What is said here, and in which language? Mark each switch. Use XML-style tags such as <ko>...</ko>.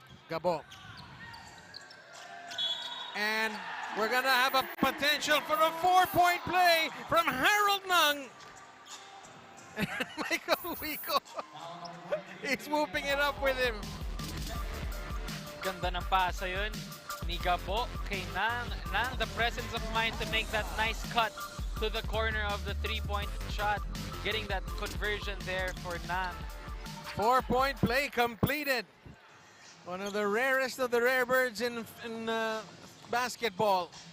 <en>Gabo. And we're going to have a potential for a 4-point play from Harold Nung. Michael Wico. He's whooping it up with him.</en> <tl>Ganda ng pasa yun ni Gabo kay Nang.</tl> <en>Nang, the presence of mind to make that nice cut to the corner of the three-point shot. Getting that conversion there for Nang. 4-point play completed. One of the rarest of the rare birds in basketball.</en>